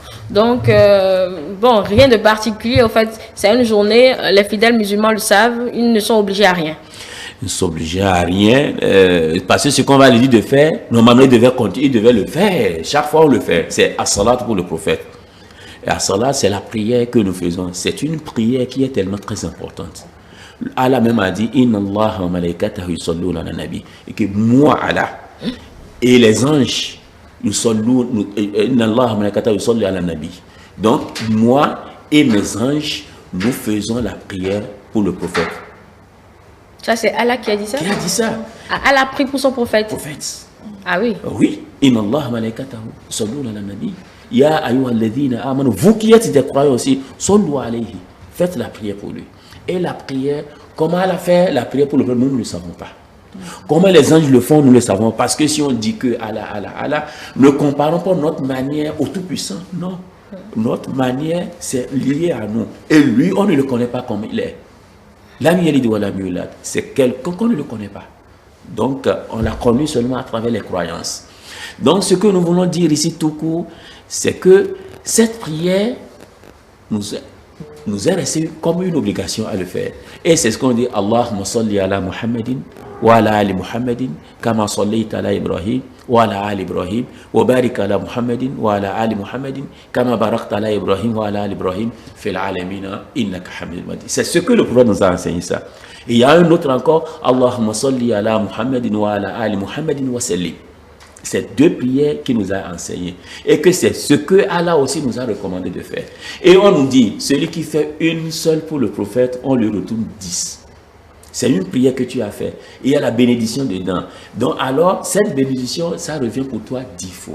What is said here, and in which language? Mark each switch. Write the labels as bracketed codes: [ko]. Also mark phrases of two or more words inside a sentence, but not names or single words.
[fr] Donc, bon, rien de particulier. En fait, c'est une journée, les fidèles musulmans le savent, ils ne sont obligés à rien. Ils ne sont obligés à rien, parce que ce qu'on va leur dire de faire, normalement, ils devaient le faire. Chaque fois, on le fait. C'est as-salat pour le prophète. Et as-salat, c'est la prière que nous faisons. C'est une prière qui est tellement très importante. Allah même a dit [ar] إن الله وملائكته يصلون على النبي, [fr] et que moi Allah et les anges [ar] إن الله وملائكته يصلون على النبي. [fr] Donc moi et mes anges, nous faisons la prière pour le prophète. Ça, c'est Allah qui a dit ça? Qui a dit ça? Allah a pris pour son prophète. Ah oui. Oui. [ar] إن الله وملائكته يصلون على النبي. يا أيها الذين آمنوا, [fr] vous qui êtes des croyants aussi, [ar] صلوا عليه, [fr] faites la prière pour lui. Et la prière, comment elle a fait la prière pour le peuple, nous ne le savons pas. Comment les anges le font, nous le savons. Parce que si on dit que Allah, ne comparons pas notre manière au Tout-Puissant. Non. Notre manière, c'est lié à nous. Et lui, on ne le connaît pas comme il est. C'est quelqu'un qu'on ne le connaît pas. Donc, on l'a connu seulement à travers les croyances. Donc, ce que nous voulons dire ici tout court, c'est que cette prière nous est resté comme une obligation à le faire. Et c'est ce qu'on dit [ar] اللهم صل على محمد وعلى آل محمد كما صليت على إبراهيم وعلى آل إبراهيم وبارك على محمد وعلى آل محمد كما باركت على إبراهيم وعلى آل إبراهيم في العالمين إنك حميد مجيد. [fr] C'est ce que le prophète nous a enseigné ça. Et il y a un autre encore [ar] اللهم صل على محمد وعلى آل محمد وسلم. [fr] C'est deux prières qu'il nous a enseignées. Et que c'est ce que Allah aussi nous a recommandé de faire. Et on nous dit, celui qui fait une seule pour le prophète, on lui retourne 10. C'est une prière que tu as faite. Et il y a la bénédiction dedans. Donc alors, cette bénédiction, ça revient pour toi 10 fois.